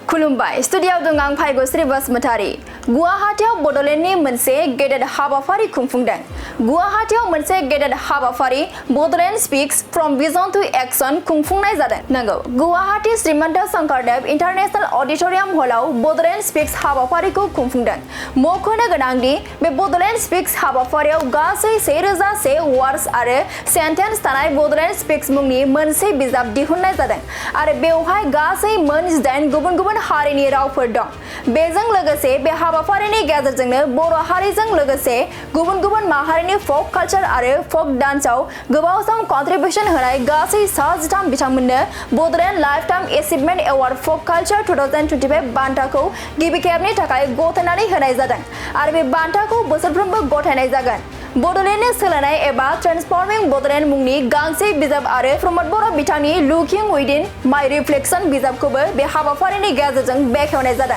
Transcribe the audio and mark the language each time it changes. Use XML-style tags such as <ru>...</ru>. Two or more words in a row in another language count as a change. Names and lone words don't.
<brx>खुलुमबाय स्टुडियाव दं आं फाइगस्रि बसुमतारी गुवाहाटीयाव बडलेण्डनि मोनसे गेदेर हाबाफारि खुंफुंदों। गुवाहाटीयाव मोनसे गेदेर हाबाफारि बडलेण्ड स्पीक्स फ्रम विजन टू एक्शन खुंफुंनाय जादों। नंगौ गुवाहाटी श्रीमंत शंकरदेव इंटरनेशनल ऑडिटोरियम हॉलाव बडलेण्ड स्पीक्स हाबाफारिखौ खुंफुंदों। मख'नो गोनांदि बे बडलेण्ड स्पीक्स हाबाफारियाव गासै 1001 वर्ड्स आरो सेन्टेन्स थानाय बडलेण्ड स्पीक्स मुंनि मोनसे बिजाब दिहुननाय जादों आरो बेवहाय गासै मोन 8 गुबुन हारिनि रावफोर दं। बेजों लोगोसे बे हाबाफारिनि गेजेरजोंनो बर' हारिजों लोगोसे गुबुन माहारिनि</brx> <en>folk culture</en> <brx>आरो</brx> <en>folk dance-</en> <brx>आव गोबाव सम कन्ट्रिबिउशन होनाय गासै 13 बिथांमोननो बडलेण्ड लाइफटाइम एचिभमेन्ट एवार्ड folk culture 2025 बान्थाखौ गिबि खेबनि थाखाय गथायनानै होनाय जादों आरो बे बान्थाखौ बोसोरफ्रोमबो गथायनाय जागोन। बडलेण्डनि सोलायनाय एबा ट्रेन्सफर्मिं बडलेण्ड मुंनि गांसे बिजाब आरो प्रमद बर' बिथांनि लुकिं उइदिन माय रिफ्लेक्शन बिजाबखौबो बे हाबाफारिनि गेजेरजों बेखेवनाय जादों।</brx>